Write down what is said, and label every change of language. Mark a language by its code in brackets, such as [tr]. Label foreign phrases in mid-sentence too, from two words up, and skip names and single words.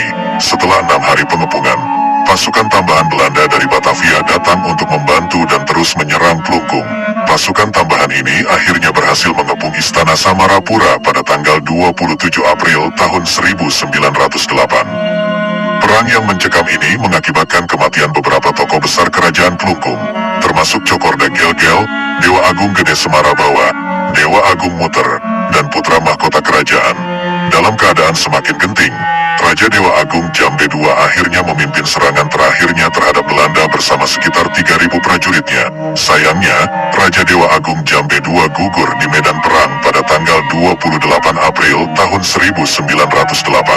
[id] Setelah 6 hari pengepungan, pasukan tambahan Belanda dari Batavia datang untuk membantu dan terus menyerang Klungkung. Pasukan tambahan ini akhirnya berhasil mengepung Istana Samarapura pada tanggal 27 April tahun 1908. Perang yang mencekam ini mengakibatkan kematian beberapa tokoh besar kerajaan Klungkung, termasuk Cokorda Gel-Gel, Dewa Agung Gede Semarabawa, Dewa Agung Muter, dan putra mahkota kerajaan. Dalam keadaan semakin genting, Raja Dewa Agung Jambe II akhirnya memimpin serangan terakhirnya terhadap Belanda bersama sekitar 3.000 prajuritnya. Sayangnya, Raja Dewa Agung Jambe II gugur di medan perang pada tanggal 28 April tahun 1908.